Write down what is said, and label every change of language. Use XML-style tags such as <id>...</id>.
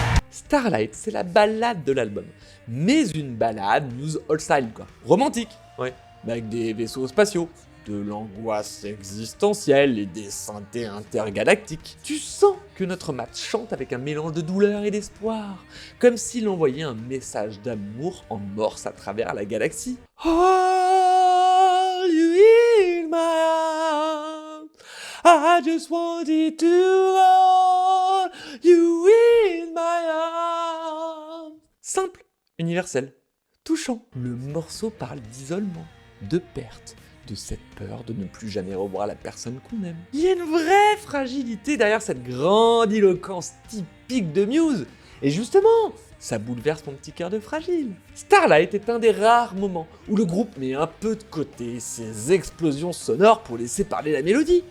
<fr>Starlight, c'est la ballade de l'album, mais une ballade news old style quoi, romantique, ouais, avec des vaisseaux spatiaux, de l'angoisse existentielle et des synthés intergalactiques. Tu sens que notre Matt chante avec un mélange de douleur et d'espoir, comme s'il envoyait un message d'amour en morse à travers la galaxie.</fr> <en>All you in my arms, I just wanted to hold you in my arms.</en> <fr>Simple, universel, touchant. Le morceau parle d'isolement, de perte, de cette peur de ne plus jamais revoir la personne qu'on aime. Il y a une vraie fragilité derrière cette grandiloquence typique de Muse. Et justement, ça bouleverse mon petit cœur de fragile. Starlight est un des rares moments où le groupe met un peu de côté ses explosions sonores pour laisser parler la mélodie.</fr>